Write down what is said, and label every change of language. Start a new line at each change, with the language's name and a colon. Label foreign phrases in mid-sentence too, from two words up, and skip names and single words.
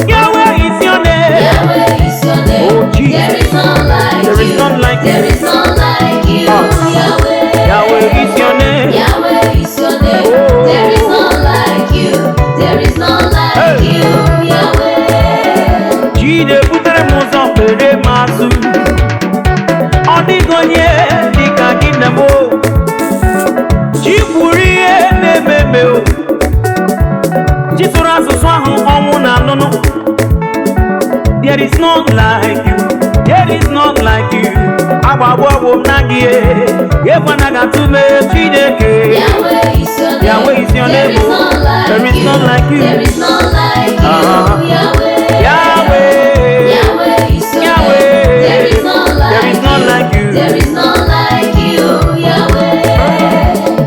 English: Yahweh is your name. Yahweh is your name. Oh, Jesus. There is none like There is you. none like There you. is none like you, Ah. Yahweh. Yahweh is your name. Yahweh is your name. Oh. There is none like you. There is none like Hey. you, Yahweh.
Igbo: Chi na-ebutere m ụzọ, kpere m azụ. Ọ dịghị onye dị ka gị, nne m, o. Chi kwuru ihe na-eme eme, o. Chi sụrụ asụsụ ahụ ọnwụ na-anụnụ. There is none like you. There is none like you. Agbagbo ọgwụ m na gị, eh. Ekwe na ga-atụ m, eh, Chineke.
English: Yahweh is your name. Yahweh is your There name, is oh. none like There is you. none like you. There is none like you. Uh-huh. Yahweh. Yahweh. Yahweh is Yahweh. There is none like There is none you. like you. There is none like you, Yahweh.